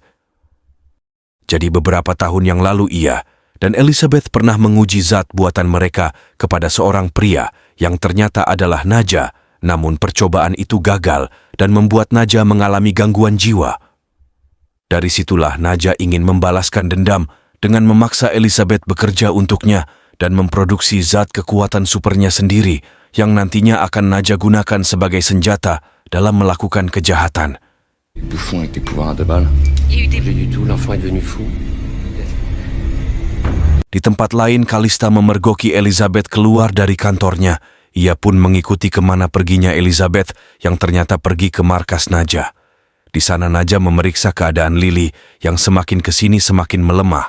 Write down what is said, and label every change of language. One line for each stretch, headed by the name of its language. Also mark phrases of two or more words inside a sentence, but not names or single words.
Indonesian: Jadi beberapa tahun yang lalu ia dan Elizabeth pernah menguji zat buatan mereka kepada seorang pria yang ternyata adalah naga, namun percobaan itu gagal dan membuat naga mengalami gangguan jiwa. Dari situlah naga ingin membalaskan dendam dengan memaksa Elizabeth bekerja untuknya dan memproduksi zat kekuatan supernya sendiri yang nantinya akan naga gunakan sebagai senjata dalam melakukan kejahatan.
French: Bouffon avec tes pouvoirs à 2 balles. Pas du tout, l'enfant est devenu fou.
Indonesian: Di tempat lain, Kalista memergoki Elizabeth keluar dari kantornya. Ia pun mengikuti kemana perginya Elizabeth yang ternyata pergi ke markas naga. Di sana naga memeriksa keadaan Lily yang semakin kesini semakin melemah.